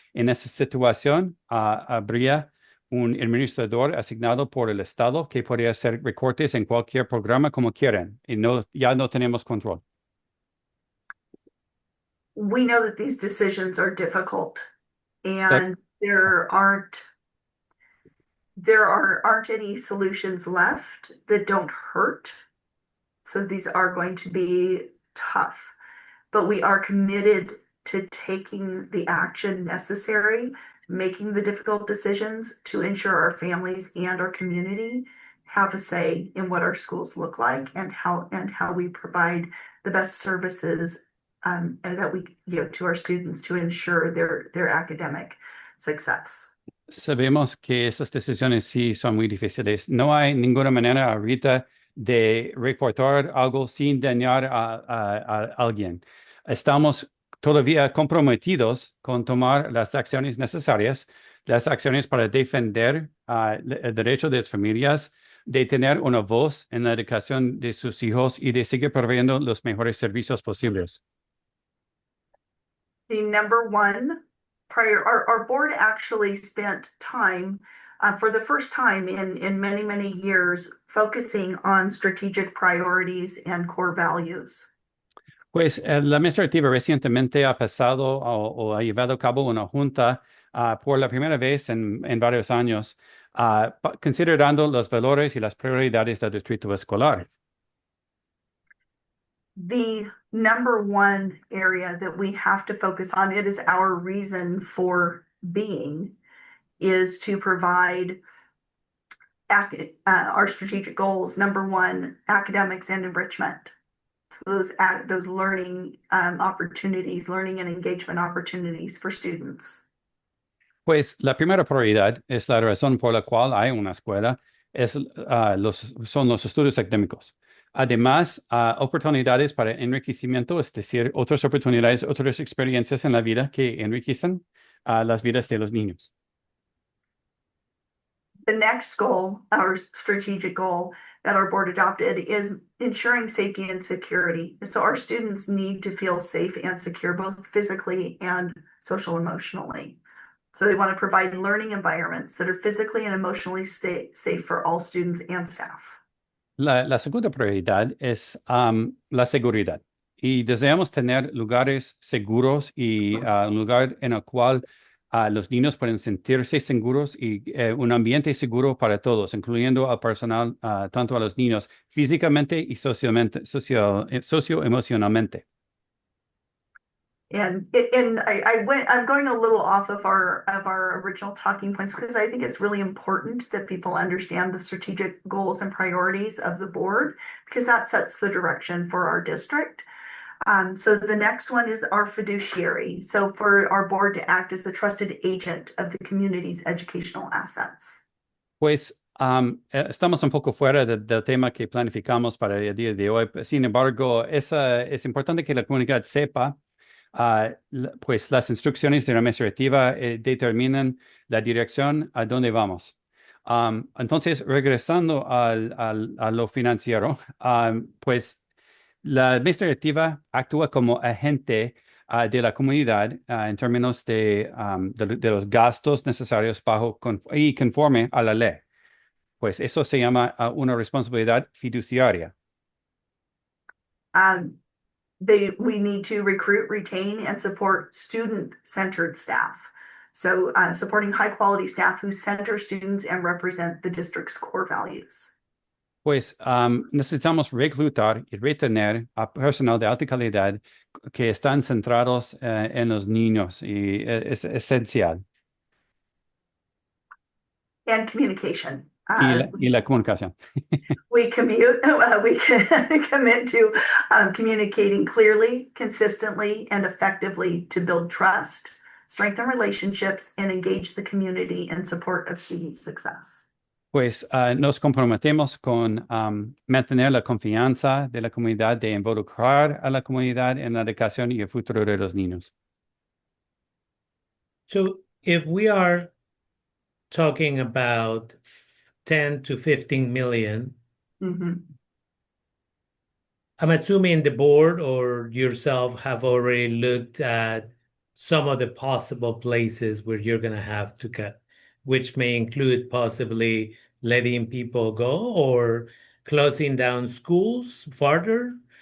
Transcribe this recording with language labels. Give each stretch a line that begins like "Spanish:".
Spanish: En esa situación, habría un administrador asignado por el Estado que podría hacer recortes en cualquier programa como quieran y ya no tenemos control.
English: We know that these decisions are difficult and there aren't any solutions left that don't hurt. So these are going to be tough, but we are committed to taking the action necessary, making the difficult decisions to ensure our families and our community have a say in what our schools look like and how we provide the best services that we give to our students to ensure their academic success.
Spanish: Sabemos que esas decisiones sí son muy difíciles. No hay ninguna manera ahorita de reportar algo sin dañar a alguien. Estamos todavía comprometidos con tomar las acciones necesarias, las acciones para defender el derecho de las familias de tener una voz en la educación de sus hijos y de seguir proveyendo los mejores servicios posibles.
English: The number one our board actually spent time for the first time in many years focusing on strategic priorities and core values.
Spanish: Pues la administrativa recientemente ha pasado o ha llevado a cabo una junta por la primera vez en varios años, considerando los valores y las prioridades del distrito escolar.
English: The number one area that we have to focus on, it is our reason for being, is to provide our strategic goals. Number one, academics and enrichment. So those learning opportunities, learning and engagement opportunities for students.
Spanish: Pues la primera prioridad es la razón por la cual hay una escuela, son los estudios académicos. Además, oportunidades para enriquecimiento, es decir, otras oportunidades, otras experiencias en la vida que enriquecen las vidas de los niños.
English: The next goal, our strategic goal that our board adopted, is ensuring safety and security. So our students need to feel safe and secure, both physically and social emotionally. So they want to provide learning environments that are physically and emotionally safe for all students and staff.
Spanish: La segunda prioridad es la seguridad. Y deseamos tener lugares seguros y un lugar en el cual los niños pueden sentirse seguros y un ambiente seguro para todos, incluyendo al personal, tanto a los niños físicamente y socioemocionalmente.
English: And I'm going a little off of our original talking points because I think it's really important that people understand the strategic goals and priorities of the board because that sets the direction for our district. So the next one is our fiduciary. So for our board to act as the trusted agent of the community's educational assets.
Spanish: Pues estamos un poco fuera del tema que planificamos para el día de hoy. Sin embargo, es importante que la comunidad sepa pues las instrucciones de la administrativa determinan la dirección a dónde vamos. Entonces, regresando a lo financiero, pues la administrativa actúa como agente de la comunidad en términos de los gastos necesarios y conforme a la ley. Pues eso se llama una responsabilidad fiduciaria.
English: we need to recruit, retain, and support student-centered staff. So supporting high-quality staff who center students and represent the district's core values.
Spanish: Pues necesitamos reclutar y retener a personal de alta calidad que están centrados en los niños y es esencial.
English: And communication.
Spanish: Y la comunicación.
English: We commit to communicating clearly, consistently, and effectively to build trust, strengthen relationships, and engage the community in support of student success.
Spanish: Pues nos comprometemos con mantener la confianza de la comunidad, de involucrar a la comunidad en la educación y el futuro de los niños.
English: So if we are talking about 10 to 15 million, Mm-hmm. I'm assuming the board or yourself have already looked at some of the possible places where you're going to have to cut, which may include possibly letting people go or closing down schools further.